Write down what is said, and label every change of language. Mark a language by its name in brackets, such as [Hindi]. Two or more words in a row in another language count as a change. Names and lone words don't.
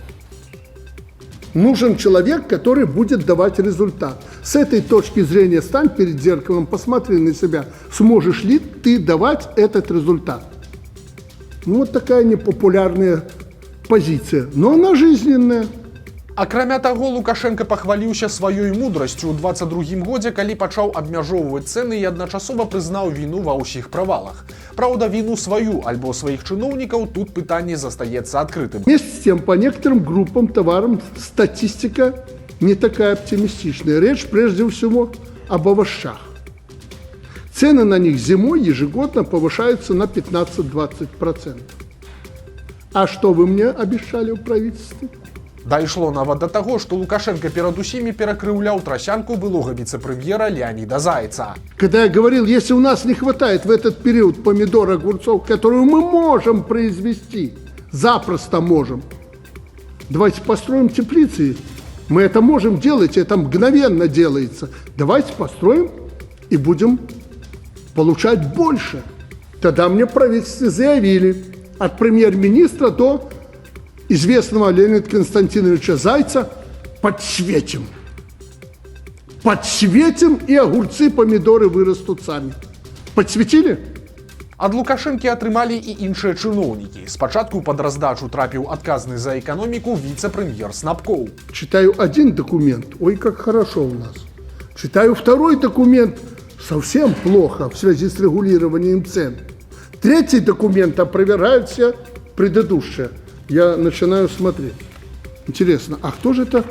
[Russian] Нужен человек, который будет давать результат. С этой точки зрения стань перед зеркалом, посмотри на себя, сможешь ли ты давать этот результат. Ну вот такая непопулярная позиция, но она жизненная. [Belarusian] Акрамя таго, Лукашенко пахваліўся сваёй мудрасцю ў 22 годзе, калі пачаў абмяжоўваць цэны і адначасова прызнаў віну ва ўсіх правалах. Праўда, віну сваю альбо сваіх чыноўнікаў тут пытанне застаецца адкрытым. [Russian] Вместе с тем, по некоторым группам товарам статистика не такая оптимистичная. Речь прежде всего об овощах. Цены на них зимой ежегодно повышаются на 15-20%. А что вы мне обещали в правительстве? [Belarusian] Дайшло нават да таго, што Лукашенко перад усімі перакрыўляў трасянку былога віцэ-прэм'ера Леонида Зайца. [Russian] Когда я говорил, если у нас не хватает в этот период помидор, огурцов, которую мы можем произвести, запросто можем, давайте построим теплицы. Мы это можем делать, это мгновенно делается. Давайте построим и будем получать больше. Тогда мне в правительстве заявили, от премьер-министра до известного Леонида Константиновича Зайца, подсветим. Подсветим, и огурцы, помидоры вырастут сами. Подсветили? [Belarusian] Ад Лукашэнкі атрымалі і іншыя чыноўнікі. Спачатку пад раздачу трапіў адказны за эканоміку віцэ-прэм'ер Снапкоў. [Russian] Читаю один документ, ой, как хорошо у нас. Читаю второй документ, совсем плохо в связи с регулированием цен. Третий документ опровергает все предыдущие. Я начинаю смотреть. Интересно, а кто же это?